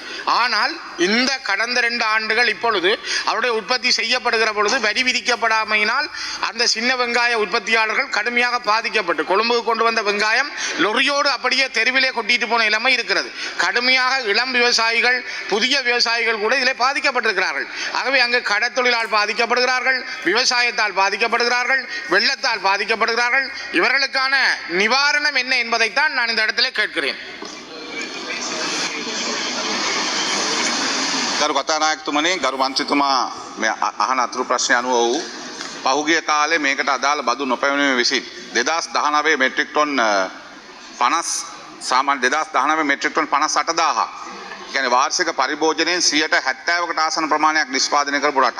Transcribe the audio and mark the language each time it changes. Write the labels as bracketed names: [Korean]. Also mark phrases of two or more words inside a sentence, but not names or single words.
[Tamil] ஆனால் இந்த கடந்த 2 ஆண்டுகள் இப்பொழுது அவருடைய உற்பத்தி செய்யப்படுகிற பொழுது வரி விதிக்கப்படாமையினால் அந்த சின்ன வெங்காய உற்பத்தியாளர்கள் கடுமையாக பாதிக்கப்பட்டு கொழும்புக்கு கொண்டு வந்த வெங்காயம் லொரியோடு அப்படியே தெருவிலே கொட்டிட்டு போன நிலைமை இருக்கிறது. கடுமையாக இளம் விவசாயிகள், புதிய விவசாயிகள் கூட இதில் பாதிக்கப்பட்டிருக்கிறார்கள். ஆகவே அங்கு கடத்தொழிலால் பாதிக்கப்படுகிறார்கள், விவசாயத்தால் பாதிக்கப்படுகிறார்கள், வெள்ளத்தால் பாதிக்கப்படுகிறார்கள். இவர்களுக்கான நிவாரணம் என்ன என்பதைத்தான் நான் இந்த இடத்துல கேட்கிறேன். [Sinhala] ගරු කතානායකතුමනි, ගරු මන්ත්‍රීතුමා මේ අහන අතුරු ප්‍රශ්න අනුව වූ පහුගිය කාලේ මේකට අදාළ බදු නොපැමිණීම විසින් 2019 [English] metric ton [Sinhala] 50 සාමාන්‍ය 2019 [English] metric ton [Sinhala] 58000 කියන්නේ වාර්ෂික පරිභෝජනයෙන් 70%කට ආසන ප්‍රමාණයක් නිෂ්පාදනය කරපු රටක්.